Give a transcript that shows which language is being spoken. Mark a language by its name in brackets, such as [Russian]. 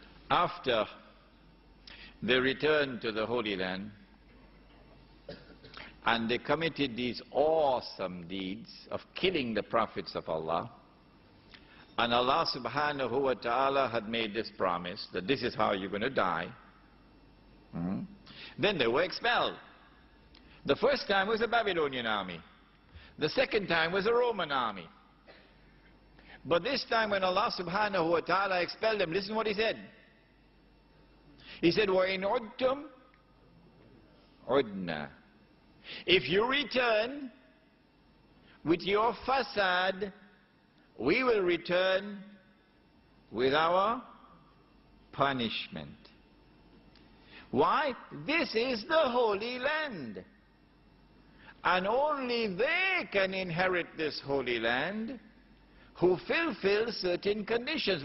[English] After they returned to the Holy Land, and they committed these awesome deeds of killing the prophets of Allah, and Allah subhanahu wa ta'ala had made this promise that this is how you're going to die. Then they were expelled. The first time was a Babylonian army. The second time was a Roman army. But this time when Allah subhanahu wa ta'ala expelled them, listen what he said. He said, [Arabic] وَإِنْ عُدْتُمْ عُدْنَا. [English] If you return with your fasad, we will return with our punishment. Why? This is the Holy Land. And only they can inherit this Holy Land who fulfill certain conditions.